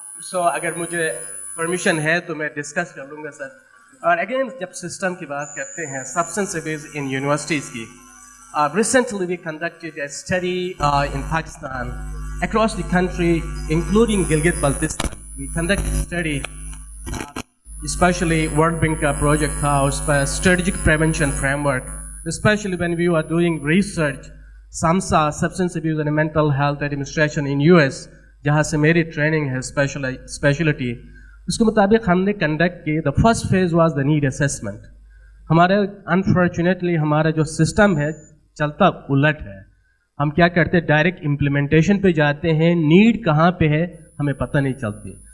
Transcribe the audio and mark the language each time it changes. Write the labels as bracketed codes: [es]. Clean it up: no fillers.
[ur] So اگر مجھے permission ہے تو میں discuss کر لوں گا سر. [en] اور again [ur] جب سسٹم کی بات کرتے ہیں [en] substance abuse in universities کی, recently we conducted a study in Pakistan, across the country, including Gilgit-Baltistan. We conducted a study, especially World Bank project house, strategic prevention framework, especially when we were doing research, SAMHSA, Substance Abuse and Mental Health Administration in US, [ur] جہاں سے میری training ہے speciality. اس کے مطابق ہم نے conduct کی. [en] The first phase was the need assessment. [ur] ہمارے انفارچونیٹلی ہمارا جو سسٹم ہے چلتا الٹ ہے. ہم کیا کرتے ہیں, ڈائریکٹ امپلیمنٹیشن پہ جاتے ہیں, نیڈ کہاں پہ ہے ہمیں پتہ نہیں چلتی.